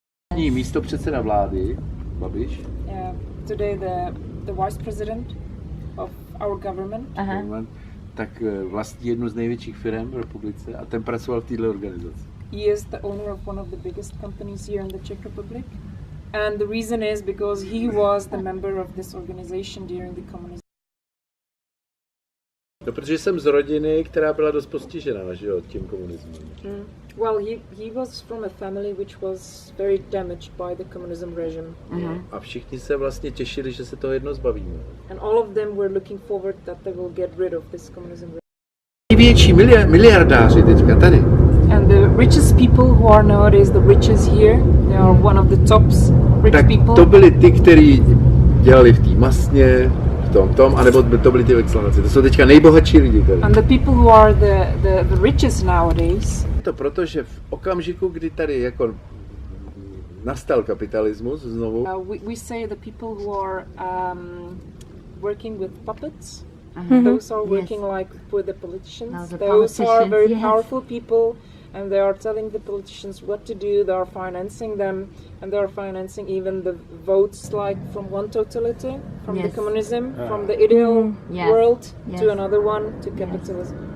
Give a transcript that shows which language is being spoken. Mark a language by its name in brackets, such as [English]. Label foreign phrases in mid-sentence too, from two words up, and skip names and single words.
[Czech] Místopředseda vlády, Babiš. [English] Today the vice president of our government. [Czech] Tak vlastní jednu z největších firm v republice a ten pracoval v této organizaci. [English] He is the owner of one of the biggest companies here in the Czech Republic. And the reason is because he was the member of this organization during the communism. [Czech] No, protože jsem z rodiny, která byla dost postižena, že jo, tím komunismem. [English] Well, he was from a family which was very damaged by the communism regime. [Czech] A všichni se vlastně těšili, že se toho jedno zbavíme. [English] And all of them were looking forward that they will get rid of this communism regime. [Czech] Největší miliardáři teďka tady. [English] And the richest people who are nowadays the richest here, they are one of the tops rich [Czech] tak [English] people. [Czech] To byli ty, kteří dělali v té masně, anebo to byli ty excelence. To jsou teďka nejbohatší lidi tady. [English] And the people who are the richest nowadays. [Czech] To proto, že v okamžiku, kdy tady jako nastal kapitalismus znovu. [English] We say the people who are working with puppets. Those are working like with the politicians. Those are very powerful people, and they are telling the politicians what to do. They are financing them, and they are financing even the votes, like from one totality, from the communism, from the ideal world to another one, to capitalism.